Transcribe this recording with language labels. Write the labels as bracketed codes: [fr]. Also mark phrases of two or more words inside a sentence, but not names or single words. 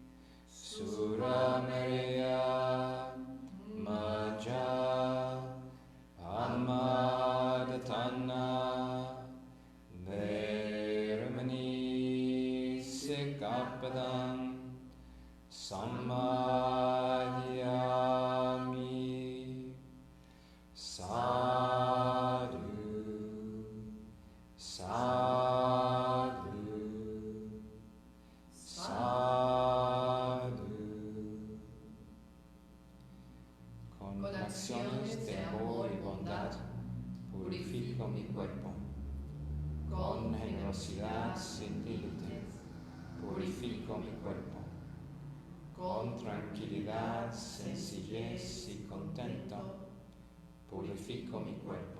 [pi] Surameya Majja Amadatana Veramani Sikkhapadam Sammadhyami. Sadhu, sadhu, sadhu. [es] Con acciones de amor y bondad purifico mi cuerpo. generosidad sin límites, purifico mi cuerpo. Con tranquilidad, sencillez y contento, purifico mi cuerpo.